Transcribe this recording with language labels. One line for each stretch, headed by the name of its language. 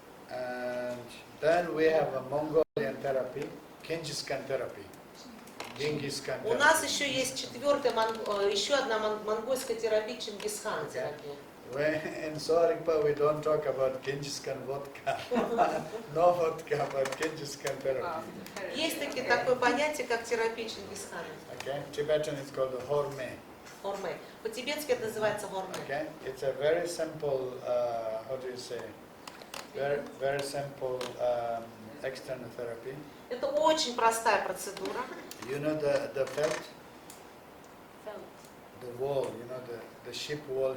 English: And then we have a Mongolian therapy, Genghis Khan therapy.
Russian: У нас еще есть еще одна монгольская терапия, Чингисхан терапия.
English: In Sowa Rigpa we don't talk about Genghis Khan vodka. No vodka, but Genghis Khan therapy.
Russian: Есть такое понятие, как терапия Чингисхана.
English: Okay. Tibetan is called the horme.
Russian: Хорме. По-тибетски это называется хорме.
English: Okay. It's a very simple, how do you say? Very simple external therapy.
Russian: Это очень простая процедура.
English: You know the felt? The wall, you know the ship wall.